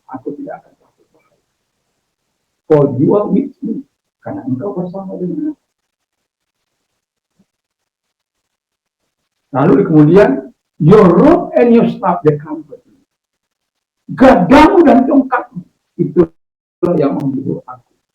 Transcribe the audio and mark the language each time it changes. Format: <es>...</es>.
<id>Aku tidak akan takut bahaya.</id> <en>For you are with me,</en> <id>karena engkau bersama dengan aku. Lalu kemudian,</id> <en>your rod and your staff they comfort me.</en> <id>Gadamu dan tongkatmu itu yang menghibur aku.</id>